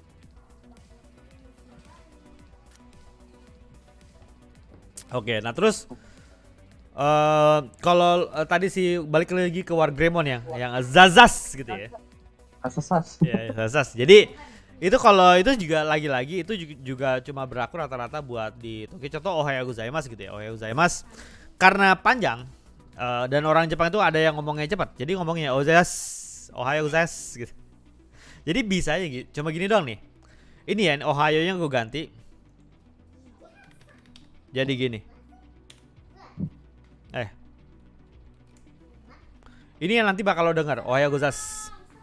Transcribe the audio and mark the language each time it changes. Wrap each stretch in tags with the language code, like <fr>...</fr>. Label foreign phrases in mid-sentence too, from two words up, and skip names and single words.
<id>Oke, nah terus kalau tadi sih balik lagi ke Wargreymon yang Zazas gitu ya. Zazas. Ya, Zazas. Jadi itu kalau itu juga lagi-lagi itu juga cuma berlaku rata-rata buat di Tokyo. Contoh</id> <ja>Ohayo gozaimasu</ja> <id>gitu ya.</id> <ja>Ohayo gozaimasu</ja> <id>karena panjang. Dan orang Jepang itu ada yang ngomongnya cepat, jadi ngomongnya</id> <ja>Ohayo gozaimasu</ja> <id>gitu. Jadi bisa aja gitu, cuma gini doang nih. Ini ya Ohayo yang gue ganti. Jadi gini. Ini yang nanti bakal lo denger,</id> <ja>Ohayo gozaimasu.</ja>